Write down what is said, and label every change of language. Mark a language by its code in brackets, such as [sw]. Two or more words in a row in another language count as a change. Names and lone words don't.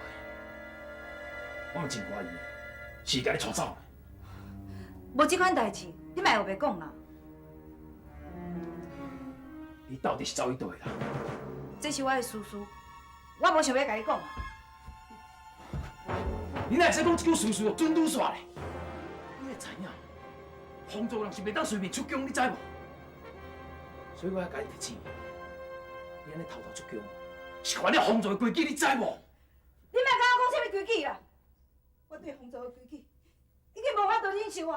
[nan] 我嘛真怀疑，是甲你带走的。无这款代志，你莫后袂讲啦。你到底是走去倒位啦？这是我的私事，我无想要甲你讲。你哪会使讲一句事事就准拄煞咧？你会知影，杭州人是袂当随便出宫，你知无？所以我要甲你提醒，你安尼偷偷出宫，是犯了杭州的规矩，你知无？你莫甲我讲啥物规矩啦！我对杭州的规矩已经无法度忍受啊！